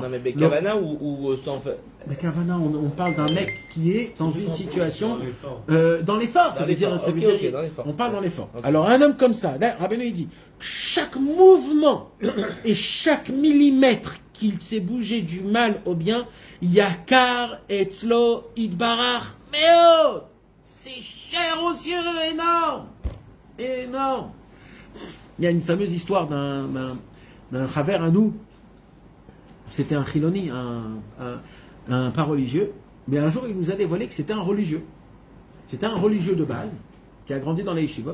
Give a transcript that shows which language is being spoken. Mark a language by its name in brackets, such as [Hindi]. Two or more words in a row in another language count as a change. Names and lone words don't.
[French] Non, mais Bekavana ou sans fait. Bekavana, on parle d'un mec qui est dans une situation. Dans l'effort, ça veut dire. On parle dans l'effort. Okay. Alors, un homme comme ça, là, Rabbeinu, il dit chaque mouvement et chaque millimètre qu'il s'est bougé du mal au bien, [Hebrew] יקר אצלו יתברך מאוד. [French] C'est cher aux cieux, énorme. Énorme. Il y a une fameuse histoire d'un chaver à nous. C'était un chiloni, un pas religieux. Mais un jour, il nous a dévoilé que c'était un religieux. C'était un religieux de base, qui a grandi dans les yeshivot.